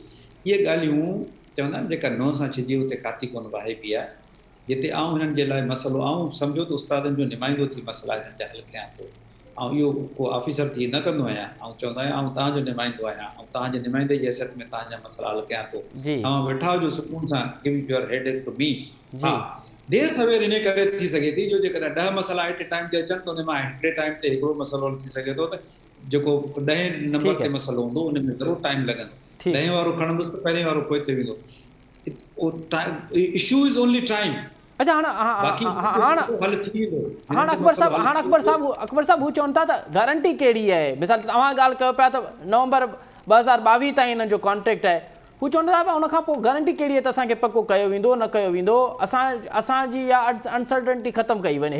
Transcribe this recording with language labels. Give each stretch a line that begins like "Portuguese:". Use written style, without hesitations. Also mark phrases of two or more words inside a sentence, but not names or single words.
Sindhi: इहे ॻाल्हियूं चवंदा आहिनि जेका नंहुं सां छिॼी उते काती कोन वाहिबी आहे. जिते आउं हिननि जे लाइ मसइलो आउं सम्झो त उस्तादनि जो नुमाइंदो थी मसइला हिननि जा हल कयां थो. ऐं इहो को ऑफिसर थी न कंदो आहियां. ऐं चवंदो आहियां आउं तव्हांजो नुमाइंदो आहियां ऐं तव्हांजे नुमाइंदे जी हैसियत में तव्हांजा मसइला हल कयां थो. तव्हां वेठा हुजो सुकून सां
English: give your head to me.
Sindhi: हा देरि सवेर इन करे थी सघे थी जो जेकॾहिं 10 मसइला
English: at a time
Sindhi: ते अचनि त उन मां हिकिड़े टाइम ते हिकिड़ो मसइलो थी सघे थो त जेको 10 नंबर ते मसइलो हूंदो उन में ज़रूरु टाइम लॻंदो. 10 वारो खणंदुसि त पहिरें वारो पोइ ते वेंदो.
English: Issue is only time.
Sindhi: अच्छा हाणे अकबर साहब हू चवनि था त गारंटी कहिड़ी आहे? मिसाल तव्हां ॻाल्हि कयो पिया त नवंबर 2022 ताईं हिननि जो कॉन्ट्रेक्ट आहे. हू चवनि था उन खां पोइ गारंटी कहिड़ी आहे त असांखे पको कयो वेंदो न कयो वेंदो? असांजी इहा अनसर्टनिटी ख़तमु कई वञे.